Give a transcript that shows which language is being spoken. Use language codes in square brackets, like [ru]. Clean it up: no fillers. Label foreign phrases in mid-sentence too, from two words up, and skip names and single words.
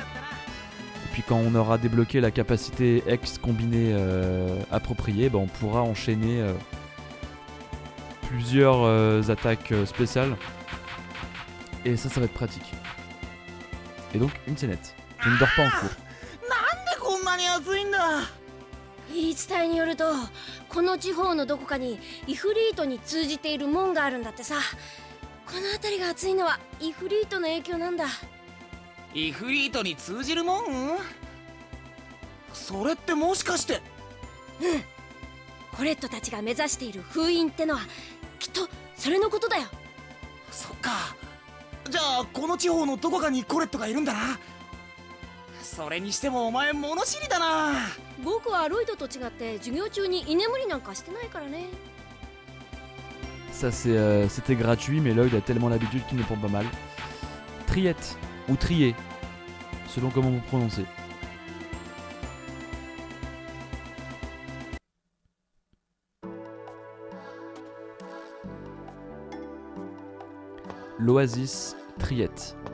[fr] Et puis quand on aura débloqué la capacité X combinée appropriée, bah on pourra enchaîner plusieurs attaques spéciales. Et ça va être pratique. Et donc une scénette. Je ne dors pas en cours. [ja] 言い伝えによるとこの地方のどこかにイフリートに通じている門があるんだってさ。この辺りが熱いのはイフリートの影響なんだ。イフリートに通じる門？それってもしかして。コレットたちが目指している封印ってのはきっとそれのことだよ。そっか。じゃあこの地方のどこかにコレットがいるんだな。それにしてもお前物知りだな。僕はロイドと違って授業中に居眠りなんかしてないからね。 [fr] Ça c'était gratuit, mais Lloyd a tellement l'habitude qu'il ne prend pas mal. Triette ou trier, selon comment vous prononcez. L'Oasis Triette.